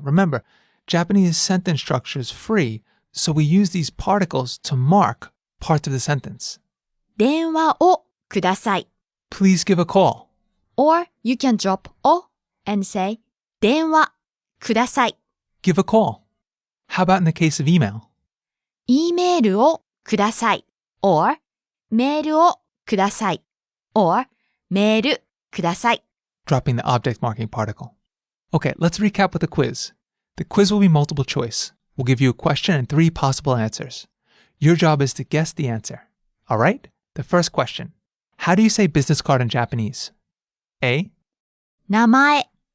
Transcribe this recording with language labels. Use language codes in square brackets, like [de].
[en] Remember, Japanese sentence structure is free, so we use these particles to mark parts of the sentence. [ja] 電話をください. [en] Please give a call. Or you can drop を and say [ja] 電話ください. [en] Give a call. How about in the case of email? [ja] E メールをください or メールをください or メールください. [en] Dropping the object marking particle. Okay, let's recap with the quiz. The quiz will be multiple choice. We'll give you a question and 3 possible answers. Your job is to guess the answer. All right? The first question. How do you say business card in Japanese? A, [ja] 名前